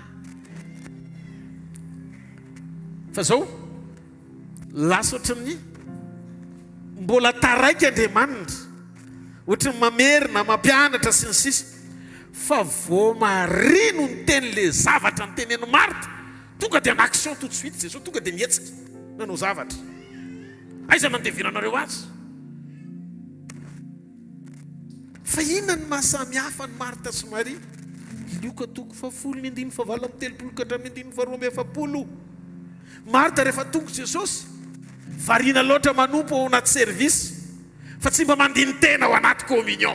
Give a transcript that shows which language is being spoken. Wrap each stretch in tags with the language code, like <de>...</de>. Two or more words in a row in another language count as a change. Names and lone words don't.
<mg>Fa zao lasa ohatran'ny mbola taraiky Andriamanitra, ohatran'ny mamerina mampianatra sy ny sisa. Fa vao Marie no ny teny le zavatra ny tenen'ny Marta, tonga dia</mg> <fr>en action tout de suite.</fr> <mg>Jesosy tonga dia mihetsika nanao zavatra. Aiza nandeviranareo azy? Fa inona ny mahasamihafa ny Marta sy Marie? Lioka 10:9 ka hatramin'ny 10:20. Marta rehefa tonga Jesosy variana loatra manompo ao anaty service, fa tsy mba mandiny tena ao anaty communion.</mg>